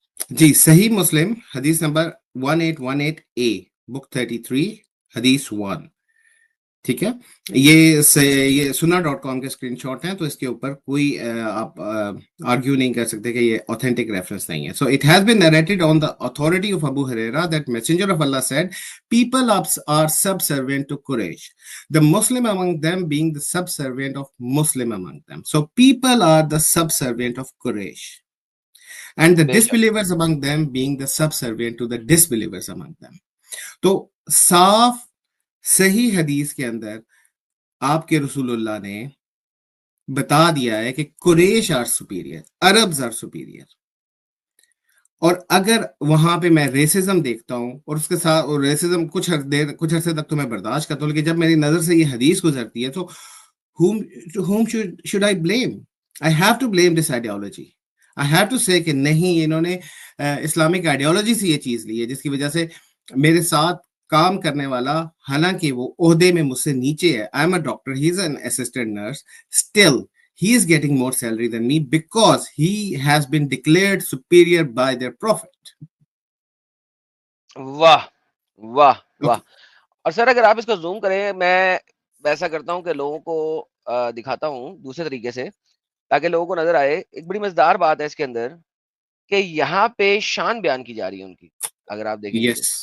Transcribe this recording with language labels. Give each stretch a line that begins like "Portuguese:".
Urdu: جی, صحیح مسلم حدیث number 1818A, بک 33, حدیث 1. ٹھیک ہے, یہ سنا.com کے اسکرین شاٹ ہیں, تو اس کے اوپر کوئی آپ آرگیو نہیں کر سکتے کہ یہ
English: authentic reference
Urdu: نہیں ہے.
English: So it has been narrated on the authority of Abu Huraira that Messenger of Allah said, people are subservient to Quraysh, the Muslim among them being the subservient of Muslim among them. So people are the subservient of Quraysh, and the disbelievers among them being the subservient to the disbelievers among them.
Urdu: تو صاف صحیح حدیث کے اندر آپ کے رسول اللہ نے بتا دیا ہے کہ
English: Quraish are superior, Arabs are superior.
Urdu: اور اگر وہاں پہ میں ریسزم دیکھتا ہوں, اور اس کے ساتھ ریسزم کچھ عرصے تک تو میں برداشت کرتا ہوں, لیکن جب میری نظر سے یہ حدیث گزرتی ہے تو
English: whom should I blame? I have to blame this ideology. I have to say
Urdu: کہ نہیں, انہوں نے اسلامک آئیڈیالوجی سے یہ چیز لی ہے جس کی وجہ سے میرے ساتھ کام کرنے والا, حالانکہ وہ عہدے میں مجھ سے نیچے ہے,
English: I am a doctor, he is an assistant nurse, still he is getting more salary than me because he has been declared superior by their prophet.
Urdu: واہ واہ واہ. اور سر اگر آپ اس کو زوم کریں, میں ایسا کرتا ہوں کہ لوگوں کو دکھاتا ہوں دوسرے طریقے سے تاکہ لوگوں کو نظر آئے. ایک بڑی مزیدار بات ہے اس کے اندر کہ یہاں پہ شان بیان کی جا رہی ہے ان کی. اگر آپ دیکھیں
English: Yes.